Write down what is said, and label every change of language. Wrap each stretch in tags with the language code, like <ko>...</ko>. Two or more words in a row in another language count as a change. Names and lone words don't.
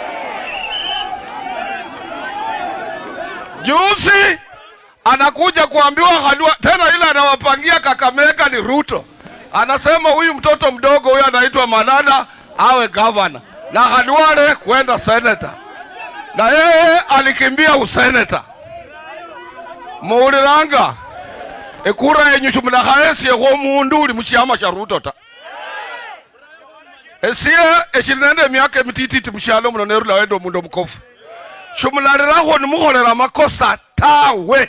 <sw>Juzi anakuja kuambiwa Khalwale tena, ila anawapangia Kakamega ni Ruto. Anasema huyu mtoto mdogo huyu anaitwa Malala awe governor na Khalwale kwenda senator, na yeye alikimbia usenator.</sw> <luy>Muuliranga ekura yenyu shumula khaesi ye mundu uli mushama sha Ruto ta. Esie eshirinende myaka mitititi mushalo muno nerula wendo mundu mukofu. Shumulariraho nimukholera makosa tawe.</luy>